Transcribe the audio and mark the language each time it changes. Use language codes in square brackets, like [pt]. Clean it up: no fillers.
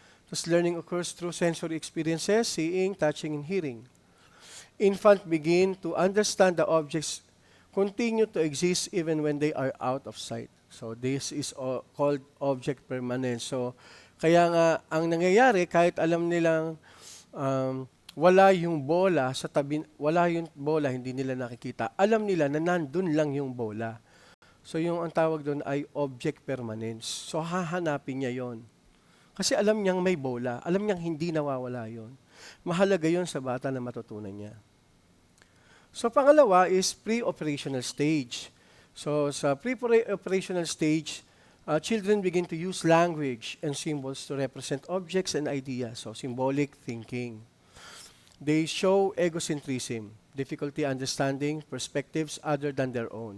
[en] Tapos learning occurs through sensory experiences, seeing, touching, and hearing. Infants begin to understand the objects continue to exist even when they are out of sight. So this is called object permanence. [tl] So kaya nga ang nangyayari kahit alam nilang wala yung bola sa tabi, hindi nila nakikita. Alam nila na nandun lang yung bola. So yung ang tawag doon ay object permanence. So hahanapin niya yon. Kasi alam niyang may bola, alam niyang hindi nawawala yon. Mahalaga yon sa bata na matutunan niya. So pangalawa is pre-operational stage. [en] So sa pre-operational stage, children begin to use language and symbols to represent objects and ideas. So symbolic thinking. They show egocentrism, difficulty understanding perspectives other than their own.